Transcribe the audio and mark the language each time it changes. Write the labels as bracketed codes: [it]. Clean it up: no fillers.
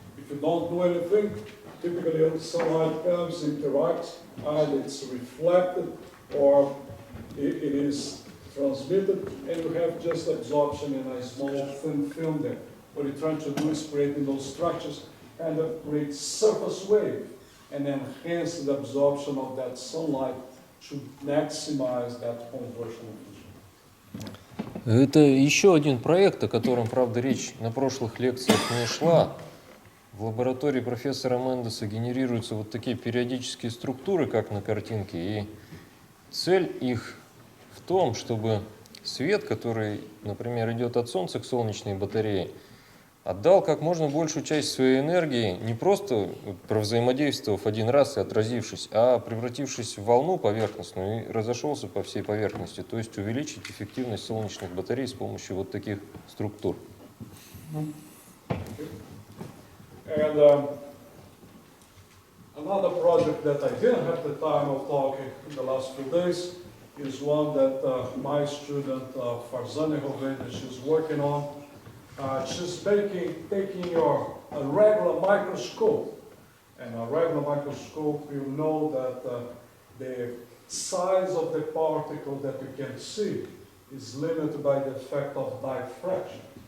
[en] If you don't do anything, typically sunlight comes, interacts, either it's reflected or it is transmitted, and you have just absorption in a small thin film there. What you're trying to do is creating those structures and create surface wave and enhance the absorption of that sunlight to maximize that conversion efficiency. [ru] Это еще один проект, о котором, правда, речь на прошлых лекциях не шла. В лаборатории профессора Мендеса генерируются вот такие периодические структуры, как на картинке, и цель их в том, чтобы свет, который, например, идет от Солнца к солнечной батарее, отдал как можно большую часть своей энергии, не просто провзаимодействовав один раз и отразившись, а превратившись в волну поверхностную и разошелся по всей поверхности, то есть увеличить эффективность солнечных батарей с помощью вот таких структур. [en] And another project that I didn't have the time of talking in the last few days is one that my student Farzane Hovedes is working on. She's taking your regular microscope, and a regular microscope, you know that the size of the particle that you can see is limited by the effect of diffraction.